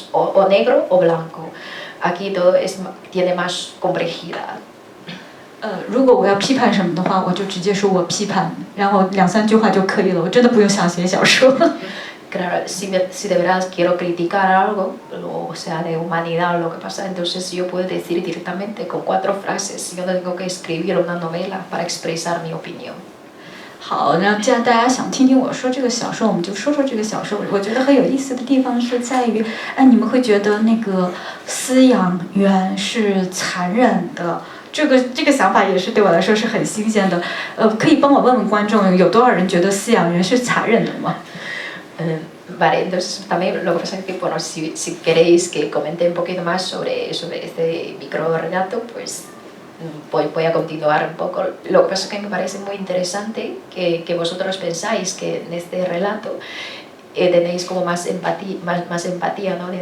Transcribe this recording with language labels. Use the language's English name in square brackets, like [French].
[Spanish] o negro o blanco. Aquí todo tiene más complejidad. [Chinese] 如果我要批判什么的话，我就直接说我批判，然后2-3句话就可以了，我真的不用想写小说。 [Spanish] Claro, si de verdad quiero criticar algo, o sea, de humanidad o lo que pasa, entonces yo puedo decir directamente con 4 frases, yo no tengo que escribir una novela para expresar mi opinión. [Chinese] 好，那既然大家想听听我说这个小说，我们就说说这个小说。我觉得很有意思的地方是在于，你们会觉得那个饲养员是残忍的，这个想法也是对我来说是很新鲜的。可以帮我问问观众，有多少人觉得饲养员是残忍的吗？ [Spanish] Vale, entonces también lo que pasa es que, bueno, si queréis que comente un poquito más sobre este micro relato, pues voy a continuar un poco. Lo que pasa es que me parece muy interesante que vosotros pensáis que en este relato tenéis como más empatía, ¿no?